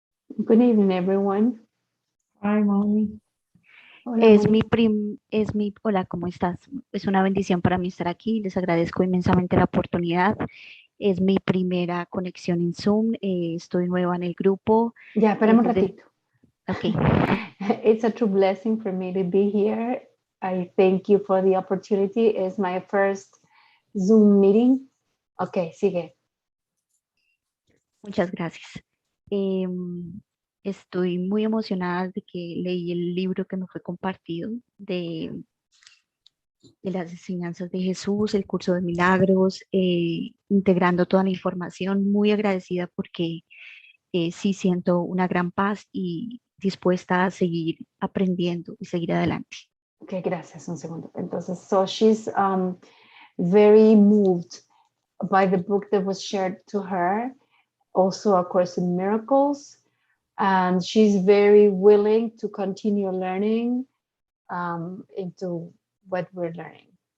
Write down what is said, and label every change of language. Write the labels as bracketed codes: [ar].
[en] Good evening, everyone. Hi, Molly. [es] Hola, Hola, ¿cómo estás? Es una bendición para mí estar aquí. Les agradezco inmensamente la oportunidad. Es mi primera conexión en Zoom. Estoy nueva en el grupo. Ya, esperemos un Entonces, ratito. Ok. [en] It's a true blessing for me to be here. I thank you for the opportunity. It's my first Zoom meeting. [es] Ok, sigue. Muchas gracias. Estoy muy emocionada de que leí el libro que me fue compartido de las enseñanzas de Jesús, el curso de milagros, integrando toda la información. Muy agradecida porque sí siento una gran paz y dispuesta a seguir aprendiendo y seguir adelante. Ok, gracias. Un segundo. [en] Entonces, so she's very moved by the book that was shared to her, also A Course in Miracles, and she's very willing to continue learning into what we're learning.